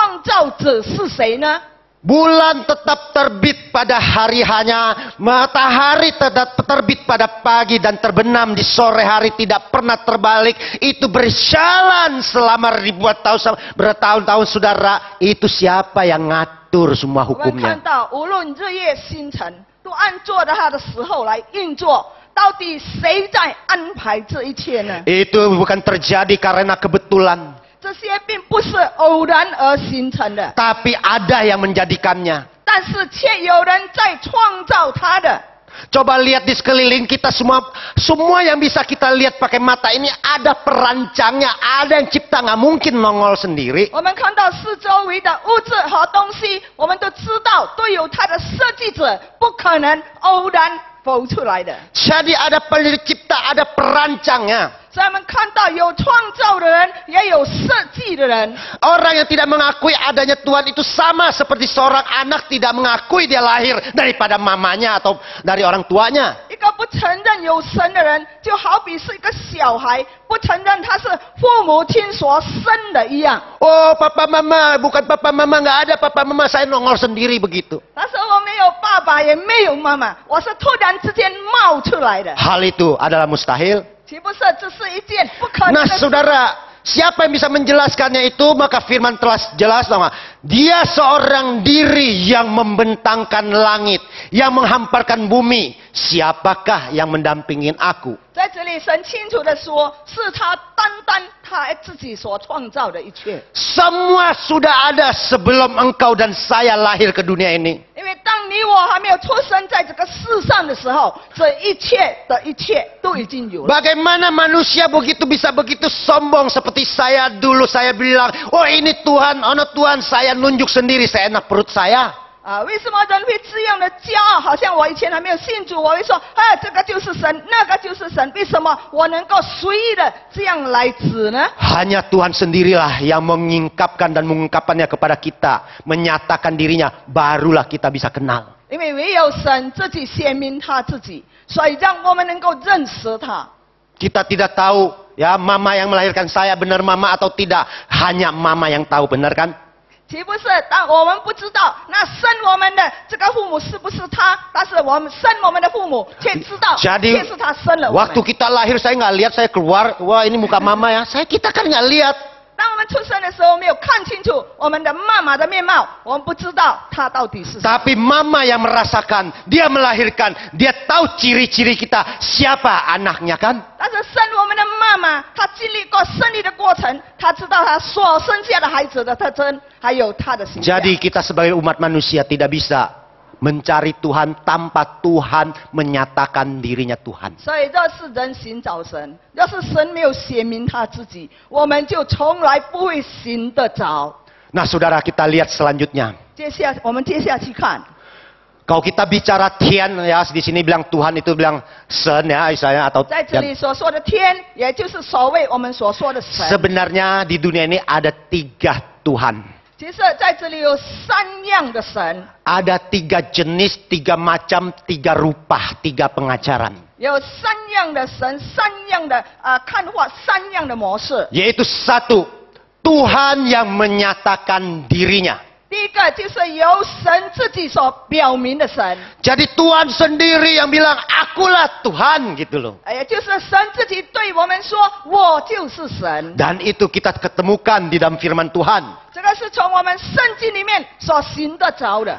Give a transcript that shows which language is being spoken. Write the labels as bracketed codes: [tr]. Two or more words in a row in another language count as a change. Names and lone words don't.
[zh] 造者是谁呢？ [id] Bulan tetap terbit pada hari hanya, matahari tetap terbit pada pagi dan terbenam di sore hari, tidak pernah terbalik. Itu berjalan selama ribuan tahun, bertahun-tahun saudara. Itu siapa yang ngatur semua [zh] 我们看 [id] hukumnya? [zh] 到，无论日夜星辰，都按照着它的时候来运作。到底谁在安排这一切呢？ [id] Itu bukan terjadi karena kebetulan, [zh] 这些并不是偶然而形成的， [id] tapi ada yang menjadikannya. [zh] 但是却有人在创造它的。 [id] Coba lihat di sekeliling kita semua yang bisa kita lihat pakai mata ini ada perancangnya, ada yang cipta, nggak mungkin nongol sendiri. [zh] 我们看到四周围的物质和东西，我们都知道都有它的设计者，不可能偶然浮出来的。 [id] Jadi ada pencipta, ada perancangnya. [zh] 所以我们看到有创造的人，也有设计的人。 [id] Orang yang tidak mengakui adanya Tuhan itu sama seperti seorang anak tidak mengakui dia lahir daripada mamanya atau dari orang tuanya. [zh] 一个不承认有神的人，就好比是一个小孩，不承认他是父母亲所生的一样。 [id] Oh, papa mama, bukan papa mama, nggak ada papa mama, saya nongol sendiri begitu. [zh] 他说我没有爸爸，也没有妈妈，我是突然之间冒出来的。 [id] Hal itu adalah mustahil. [zh] 岂不是这是一件不可能 [id] Nah [zh] 的事？ [id] saudara, siapa yang bisa menjelaskannya itu? Maka firman telah jelas nama. Dia seorang diri yang membentangkan langit, yang menghamparkan bumi. Siapakah yang mendampingin aku? [zh] 在这里，神清楚的说，是他单单他自己所创造的一切。 [id] Semua sudah ada sebelum engkau dan saya lahir ke dunia ini. [zh] 因为当你我还没有出生在这个世上的时候，这一切的一切都已经有了。 [id] Bagaimana manusia bisa begitu sombong seperti saya dulu, saya bilang, oh ini Tuhan, oh no Tuhan, saya nunjuk sendiri, saya enak perut saya. [zh] 为什么人会这样的骄傲？好像我以前还没有信主，我会说，这个就是神，那个就是神。为什么我能够随意的这样来指呢？ [id] Hanya Tuhan sendirilah yang mengungkapkan dan mengungkapkannya kepada kita, menyatakan dirinya, barulah kita bisa kenal. [zh] 因为唯有神自己显明他自己，所以让我们能够认识他。 [id] Kita tidak tahu ya mama yang melahirkan saya benar mama atau tidak, hanya mama yang tahu, benar kan? [zh] 岂不是？但我们不知道，那生我们的这个父母是不是他？但是我们生我们的父母却知道， [id] Jadi [zh] 却是他生了我 [id] waktu [zh] 们。 [id] kita lahir saya nggak lihat, saya keluar, wah ini muka mama ya, kita kan nggak lihat. [zh] 当我们出生的时候，没有看清楚我们的妈妈的面貌，我们不知道她到底是谁。 [id] Tapi mama yang merasakan, dia melahirkan, dia tahu ciri-ciri kita, siapa anaknya kan? [zh] 但是生我们的妈妈，她经历过生理的过程，她知道她所生下的孩子的特征，还有她的形象。 [id] Jadi kita sebagai umat manusia tidak bisa mencari Tuhan tanpa Tuhan menyatakan dirinya Tuhan. [zh] 所以若是人寻找神，要是神没有显明他自己，我们就从来不会寻得着。 [id] Nah saudara, kita lihat selanjutnya. [zh] 我们接下去看。 [id] Kalau kita bicara Tian ya, di sini bilang Tuhan itu bilang Sen ya, misalnya atau [zh] 在这里所说的天，也就是所谓我们所说的神。 [id] sebenarnya di dunia ini ada 3 Tuhan. [zh] 其实在这里有3样的神， [id] Ada 3 jenis, 3 macam, 3 rupa, 3 pengajaran. [zh] 有3样的神，3样的看法，3样的模式。 [id] Yaitu 1, Tuhan yang menyatakan dirinya. [zh] 第一个就是由神自己所表明的神， [id] Jadi Tuhan sendiri yang bilang, akulah Tuhan gitu loh. [zh] 也就是神自己对我们说：“我就是神。” [id] Dan itu kita ketemukan di dalam firman Tuhan. [zh] 这个是从我们圣经里面所寻得着的。